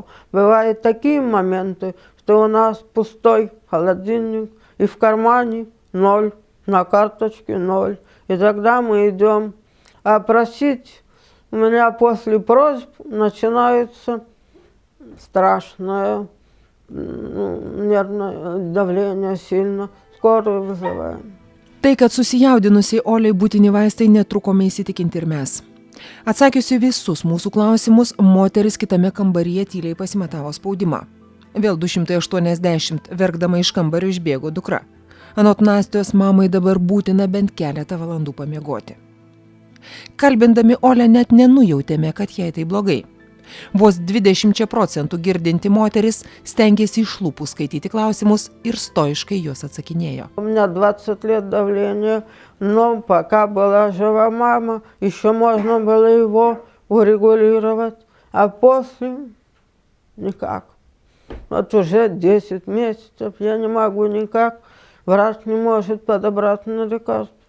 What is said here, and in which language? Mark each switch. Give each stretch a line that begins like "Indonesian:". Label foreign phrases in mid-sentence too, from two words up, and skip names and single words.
Russian: Бывают такие моменты, что у нас пустой холодильник, и в кармане 0, на карточке 0. И тогда мы идем, а просить... У меня после просьб начинается страшное нервное давление сильно. Скорую вызываем.
Lithuanian: Tai, kad susijaudinusiai Oliai būtini vaistai, netrukome įsitikinti ir mes. Atsakiusi visus mūsų klausimus, moteris kitame kambaryje tyliai pasimatavo spaudimą. Vėl 280 verkdama iš kambario išbėgo dukra. Anot Nastijos, mamai dabar būtina bent keletą valandų pamiegoti. Kalbindami Olę net nenujautėme, kad jai tai blogai. Vos 20% girdinti moteris stengėsi iš lūpų skaityti klausimus ir stoiškai juos atsakinėjo.
Russian: У меня 20 лет давления, но пока была жива мама, еще можно было его урегулировать, а после никак. Вот уже 10 месяцев я не могу никак, врач не может подобрать на лекарства.